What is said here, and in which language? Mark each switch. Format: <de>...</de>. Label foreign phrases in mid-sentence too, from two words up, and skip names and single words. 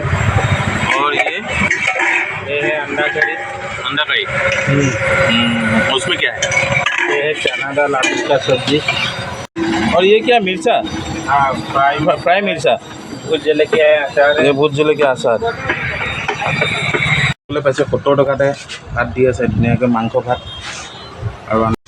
<hi>और ये है अंडा करी। अंडा करी। उसमें क्या है? ये है चना दाल आलू का सब्जी। और ये क्या मिर्चा? हाँ, फ्राई मिर्चा। भूत जलेबी है, अचार है। ये भूत जलेबी आचार।</hi> <as>পাইছে 70 টকাতে ভাত দি আছে ধুনীয়াকৈ মাংস ভাত আৰু</as>